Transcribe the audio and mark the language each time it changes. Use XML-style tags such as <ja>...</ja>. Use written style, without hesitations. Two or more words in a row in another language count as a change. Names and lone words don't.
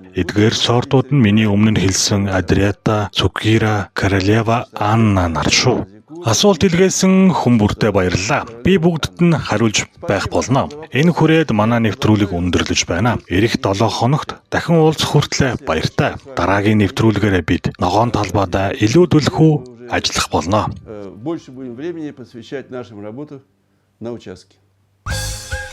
<mn>Эдгээр сортууд нь миний өмнө нь хэлсэн Адрета, Цукира, Королева Анна нар шүү. Асуулт илгээсэн хүн бүртээ баярлалаа. Би бүгдд нь хариулж байх болно. Энэ хүрээд манай нэвтрүүлэг өндөрлөж байна. Ирэх 7 хоногт дахин уулзах хүртлээр баяртай. Дараагийн нэвтрүүлгээр бид ногоон талбайдаа илүү түлхүү ажиллах болно.</mn> <ru>Больше будем времени посвящать нашим работам на участке.</ru>